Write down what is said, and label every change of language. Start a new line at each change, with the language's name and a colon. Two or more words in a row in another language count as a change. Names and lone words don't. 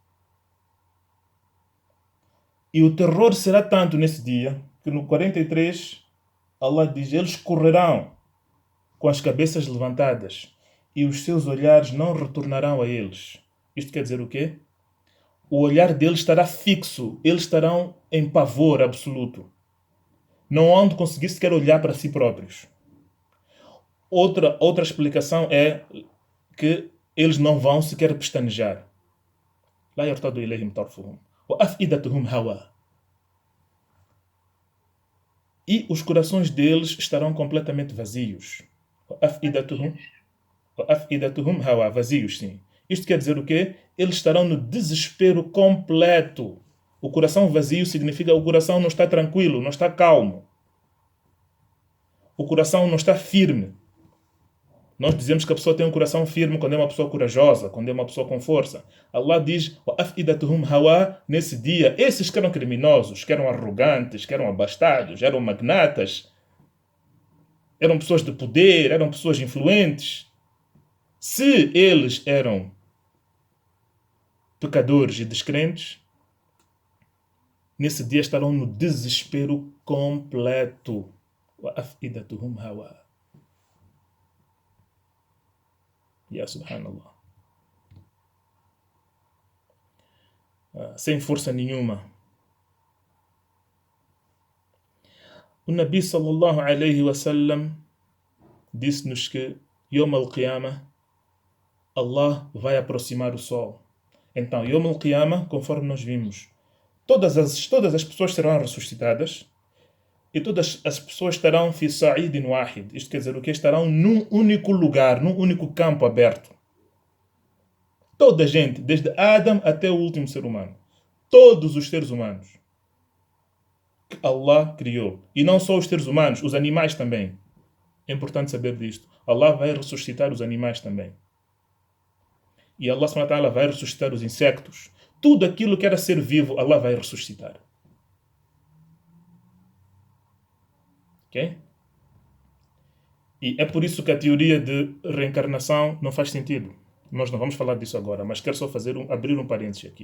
Portuguese: E o terror será tanto nesse dia que no 43 Allah diz: eles correrão com as cabeças levantadas e os seus olhares não retornarão a eles. Isto quer dizer o quê? O olhar deles estará fixo, eles estarão em pavor absoluto. Não hão de conseguir sequer olhar para si próprios. Outra explicação é que eles não vão sequer pestanejar.
Arabic: لا يرتد إليهم طرفهم وأفئدتهم هواء.
Portuguese: E os corações deles estarão completamente vazios.
Arabic: وأفئدتهم هواء,
Portuguese: vazios, sim. Isto quer dizer o quê? Eles estarão no desespero completo. O coração vazio significa o coração não está tranquilo, não está calmo. O coração não está firme. Nós dizemos que a pessoa tem um coração firme quando é uma pessoa corajosa, quando é uma pessoa com força. Allah diz, nesse dia, esses que eram criminosos, que eram arrogantes, que eram abastados, eram magnatas, eram pessoas de poder, eram pessoas influentes. Se eles eram pecadores e descrentes, nesse dia estarão no desespero completo.
Arabic: يا سبحان الله.
Portuguese: Sem força nenhuma. O Nabi
Arabic: صلى الله عليه وسلم
Portuguese: disse-nos que
Arabic: يوم القيامة
Portuguese: Allah vai aproximar o sol. Então,
Arabic: يوم القيامة,
Portuguese: conforme nós vimos, todas as pessoas serão ressuscitadas e todas as pessoas estarão
Arabic: في صعيد واحد.
Portuguese: Isto quer dizer o que? Estarão num único lugar, num único campo aberto. Toda a gente, desde Adam até o último ser humano. Todos os seres humanos que Allah criou. E não só os seres humanos, os animais também. É importante saber disto. Allah vai ressuscitar os animais também. E Allah
Arabic: سبحانه وتعالى
Portuguese: vai ressuscitar os insectos. Tudo aquilo que era ser vivo, Allah vai ressuscitar. Ok? E é por isso que a teoria de reencarnação não faz sentido. Nós não vamos falar disso agora, mas quero só abrir um parênteses aqui.